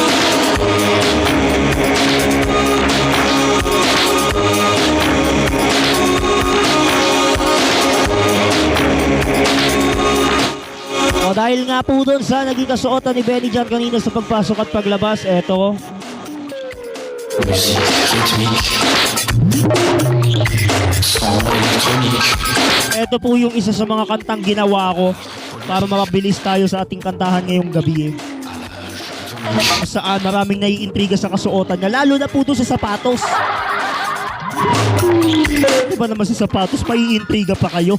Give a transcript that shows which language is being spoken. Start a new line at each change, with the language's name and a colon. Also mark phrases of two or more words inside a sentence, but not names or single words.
Filipino: O dahil nga po dun sa naging kasuotan ni Benny John kanina sa pagpasok at paglabas, eto.
French: Musique rythmique, son électronique.
Filipino: Ito po yung isa sa mga kantang ginawa ko para mapabilis tayo sa ating kantahan ngayong gabi. Saan maraming naiintriga sa kasuotan niya, lalo na po doon sa sapatos. Di ba naman sa sapatos, maiintriga pa kayo?